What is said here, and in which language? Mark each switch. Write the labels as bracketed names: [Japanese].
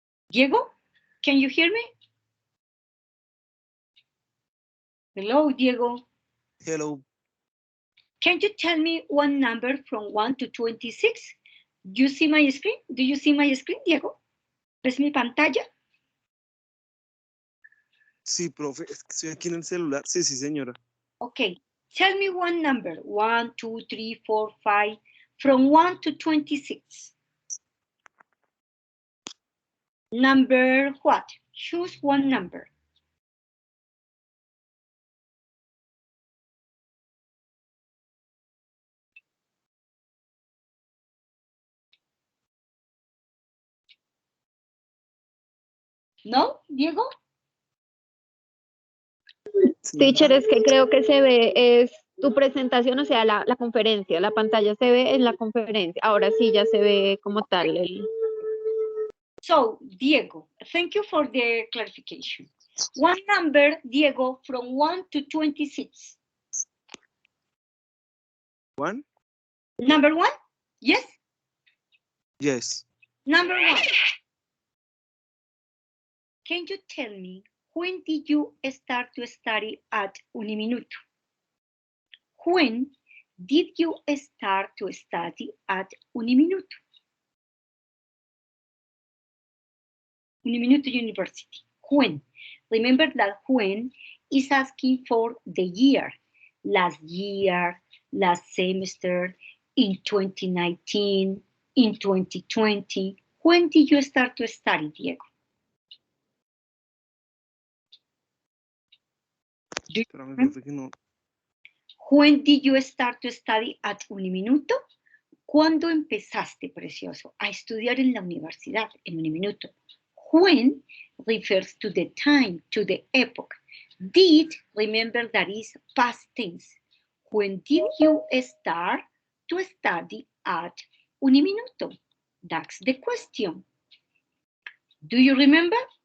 [English] Diego, can you hear me? Hello, Diego. Hello. Can you tell me one number from 1 to 26? Do you see my screen? Do you see my screen, Diego? [Spanish] ¿Ves mi pantalla? Sí, profe, es que estoy aquí en el celular. Sí, sí, señora. [English] Okay. Tell me one number. 1, 2, 3, 4, 5. From 1 to 26. Number what? Choose one number. [Spanish] ¿No, Diego? Señora. Teacher, es que creo que se ve, es tu presentación, o sea, la conferencia, la pantalla se ve en la conferencia. Ahora sí ya se ve como tal el... [English] So, Diego, thank you for the clarification. One number, Diego, from 1 to 26. One? Number 1? Yes? Yes. Number 1. Can you tell me when did you start to study at Uniminuto? When did you start to study at Uniminuto? Uniminuto University. When? Remember that when is asking for the year. Last year, last semester, in 2019, in 2020. When did you start to study, Diego? [Spanish] Espérame, profe, que no. [English] When did you start to study at Uniminuto? [Spanish] ¿Cuándo empezaste, precioso, a estudiar en la universidad, en Uniminuto? [English] When refers to the time, to the epoch. Did, remember that is past tense. When did you start to study at Uniminuto? That's the question. Do you remember?